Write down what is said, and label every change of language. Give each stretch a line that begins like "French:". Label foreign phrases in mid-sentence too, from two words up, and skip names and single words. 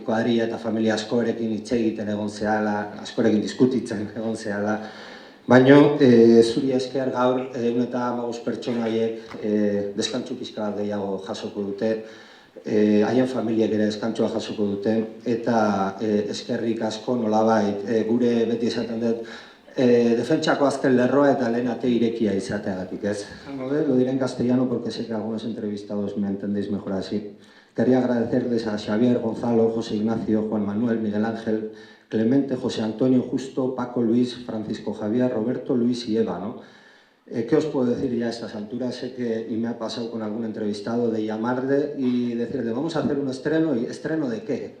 Basque: kuadrilla eta familia askorekin hitz egiten egon zehala, askorekin diskutitzen egon zehala, baina zuri esker gaur 115 pertsona haiek deskantsu pixka bat gehiago jasoko dute, haien familiek ere deskantsua jasoko dute, eta eskerrik asko nolabait, gure beti esaten dut, defentsako azken lerroa eta lehen ate irekia izateagatik, ez?
Spanish: Lo diré en castellano porque sé que algunos entrevistados me entendéis mejor así. Quería agradecerles a Xavier, Gonzalo, José Ignacio, Juan Manuel, Miguel Ángel, Clemente, José Antonio, Justo, Paco, Luis, Francisco Javier, Roberto, Luis y Eva, ¿no? ¿Qué os puedo decir ya a estas alturas? Sé que, y me ha pasado con algún entrevistado, de llamarle y decirle, vamos a hacer un estreno, y ¿estreno de qué?